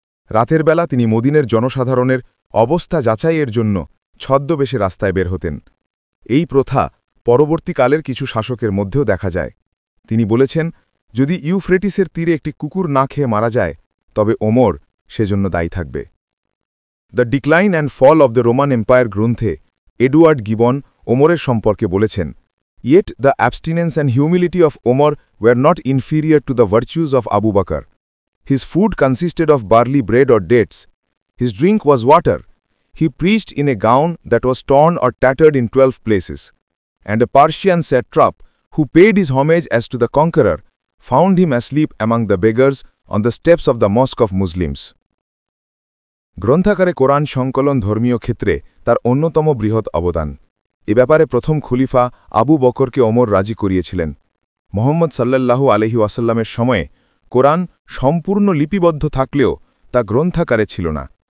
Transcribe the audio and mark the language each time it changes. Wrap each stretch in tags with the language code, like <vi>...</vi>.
<bn>রাতের বেলা তিনি মদিনের জনসাধারণের অবস্থা যাচাইয়ের জন্য ছদ্মবেশে রাস্তায় বের হতেন। এই প্রথা পরবর্তীকালের কিছু শাসকের মধ্যেও দেখা যায়। তিনি বলেছেন, যদি ইউফ্রেটিসের তীরে একটি কুকুর না খেয়ে মারা যায় তবে ওমর সেজন্য দায়ী থাকবে।</bn> <en>the decline and fall of the Roman Empire</en> <bn>গ্রন্থে এডওয়ার্ড গিবন ওমরের সম্পর্কে বলেছেন,</bn> <en>Yet the abstinence and humility of Omar were not inferior to the virtues of Abu Bakr. His food consisted of barley bread or dates. His drink was water. He preached in a gown that was torn or tattered in 12 places. And a Persian satrap, who paid his homage as to the conqueror, found him asleep among the beggars on the steps of the mosque of Muslims.</en> <bn>গ্রন্থাকারে কোরআন সংকলন ধর্মীয় ক্ষেত্রে তার অন্যতম বৃহৎ অবদান। এ ব্যাপারে প্রথম খলিফা আবু বকরকে ওমর রাজি করিয়েছিলেন। মোহাম্মদ সাল্লাল্লাহু আলাইহি ওয়াসাল্লামের সময়ে কোরআন সম্পূর্ণ লিপিবদ্ধ থাকলেও তা গ্রন্থাকারে ছিল না।</bn>